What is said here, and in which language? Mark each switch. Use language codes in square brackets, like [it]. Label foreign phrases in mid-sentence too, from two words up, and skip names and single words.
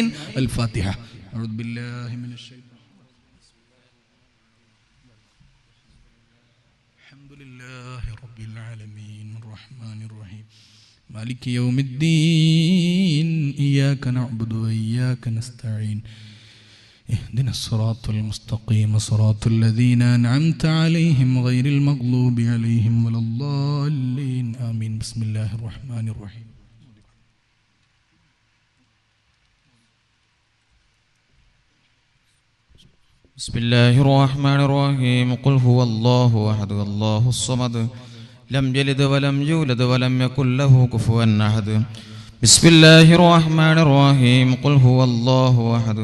[ar] الفاتحة أعوذ بالله من الشيطان الحمد لله رب العالمين الرحمن الرحيم مالك يوم الدين إياك نعبد وإياك نستعين اهدنا الصراط المستقيم صراط الذين أنعمت عليهم غير المغضوب عليهم ولا الضالين آمين بسم الله الرحمن الرحيم بسم الله الرحمن الرحيم قل هو الله أحد الله الصمد لم يلد ولم يولد ولم يكن له كفوا أحد بسم الله الرحمن الرحيم قل هو الله أحد